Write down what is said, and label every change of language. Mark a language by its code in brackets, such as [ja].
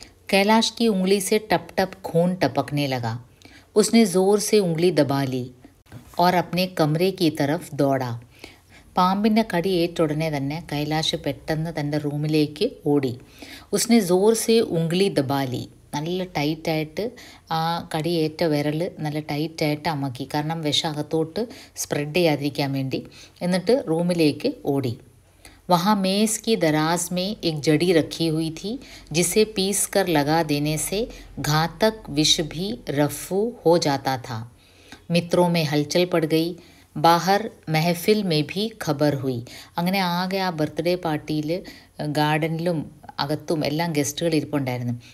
[hi] कैलाश की उंगली से टप टप खून टपकने लगा. उसने ज़ोर से उंगली दबा ली और अपने कमरे की तरफ दौड़ा. [ml] പാമ്പിൻ്റെ കടി ഏറ്റുടനെ തന്നെ കൈലാഷ് പെട്ടെന്ന് തൻ്റെ റൂമിലേക്ക് ഓടി. [hi] ഉസ്നെ സോർ സെ ഉംഗ്ലി ദബാലി, [ml] നല്ല ടൈറ്റായിട്ട് ആ കടി ഏറ്റ വിരൽ നല്ല ടൈറ്റായിട്ട് അമക്കി, കാരണം വിഷം അകത്തോട്ട് സ്പ്രെഡ് ചെയ്യാതിരിക്കാൻ വേണ്ടി. എന്നിട്ട് റൂമിലേക്ക് ഓടി. [hi] वहाँ मेज़ की दराज में एक जड़ी रखी हुई थी जिसे पीस कर लगा देने से घातक विष भी रफू हो जाता था. मित्रों में हलचल पड़ गई. बाहर महफिल में भी खबर हुई. [ml] അങ്ങനെ ആകെ ആ ബർത്ത്ഡേ പാർട്ടിയിൽ ഗാർഡനിലും അകത്തും എല്ലാം ഗസ്റ്റുകൾ ഇരിപ്പുണ്ടായിരുന്നു.